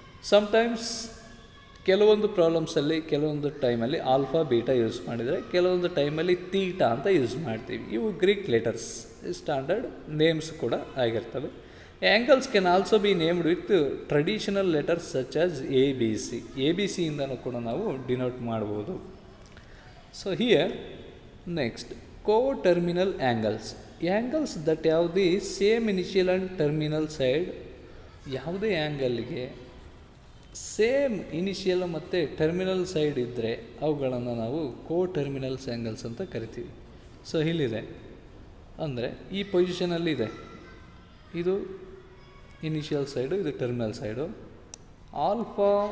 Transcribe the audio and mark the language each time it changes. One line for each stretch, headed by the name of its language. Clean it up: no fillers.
Kannada: Sometimes ಕೆಲವೊಂದು ಪ್ರಾಬ್ಲಮ್ಸಲ್ಲಿ ಕೆಲವೊಂದು ಟೈಮಲ್ಲಿ ಆಲ್ಫಾ ಬೀಟಾ ಯೂಸ್ ಮಾಡಿದರೆ, ಕೆಲವೊಂದು ಟೈಮಲ್ಲಿ ತೀಟಾ ಅಂತ ಯೂಸ್ ಮಾಡ್ತೀವಿ. ಇವು ಗ್ರೀಕ್ ಲೆಟರ್ಸ್, ಸ್ಟ್ಯಾಂಡರ್ಡ್ ನೇಮ್ಸ್ ಕೂಡ ಆಗಿರ್ತವೆ.
English: angles can also be named with traditional letters such as ABC
Kannada: ಇಂದನೂ ಕೂಡ ನಾವು ಡಿನೋಟ್ ಮಾಡ್ಬೋದು.
English: So here next co-terminal angles that have the same initial and terminal side.
Kannada: ಯಾವುದೇ ಆ್ಯಂಗಲ್ಗೆ same initial ಮತ್ತು terminal side ಇದ್ದರೆ ಅವುಗಳನ್ನು ನಾವು ಟರ್ಮಿನಲ್ಸ್ ಆ್ಯಂಗಲ್ಸ್ ಅಂತ ಕರಿತೀವಿ. ಸೊ ಇಲ್ಲಿದೆ ಅಂದರೆ ಈ ಪೊಸಿಷನಲ್ಲಿದೆ, ಇದು ಇನಿಷಿಯಲ್ ಸೈಡು, ಇದು ಟರ್ಮಿನಲ್ ಸೈಡು. ಆಲ್ಫಾ